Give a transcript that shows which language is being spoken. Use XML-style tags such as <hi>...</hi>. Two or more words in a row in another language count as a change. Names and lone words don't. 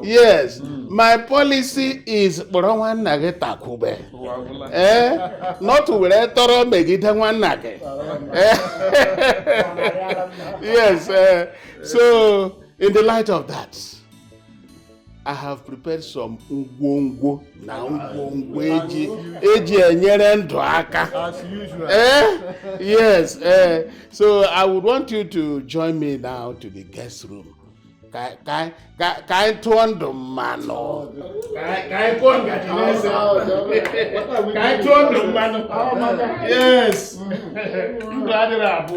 <en>Yes. My policy is not to yes. So, in the light of that, I have prepared some</en> <ig>ngwongwo na ngwongwo eji enyere ndụ aka.</ig> <en>As usual. Yes. So I would want you to join me now to the guest room</en> <ig>Ka anyị tụọ ndụ mmanụ. Ka anyị kụọ ngaji n'eze. Ka anyị tụọ ndụ mmanụ. Yes. Ndụ adịrị abụọ.</ig>